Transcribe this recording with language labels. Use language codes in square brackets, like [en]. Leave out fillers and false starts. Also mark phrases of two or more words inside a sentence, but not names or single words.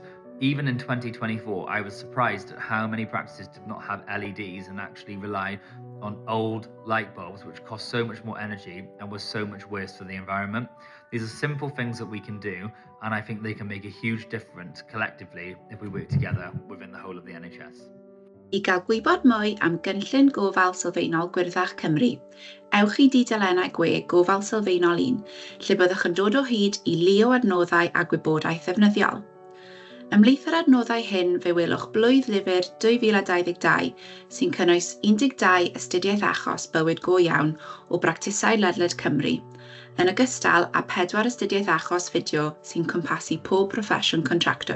[en] Even in 2024, I was surprised at how many practices did not have LEDs and actually relied on old light bulbs, which cost so much more energy and was so much worse for the environment. These are simple things that we can do, and I think they can make a huge difference collectively if we work together within the whole of the NHS. [cy] I gael gwybod mwy am gynllun gofal sylfaenol gwyrddach Cymru, ewch i dudalennau gwe gofal sylfaenol 1, lle byddwch yn dod o hyd i lio adnoddau a gwybodaeth ddefnyddiol. Ymhlith yr adnoddau hyn fe welwch blwydd lyfr 2022 sy'n cynnwys 12 astudiaeth achos bywyd go iawn o bractisau ledled Cymru, yn ogystal â 4 astudiaeth achos fideo sy'n cwmpasu pob proffesiwn contractor.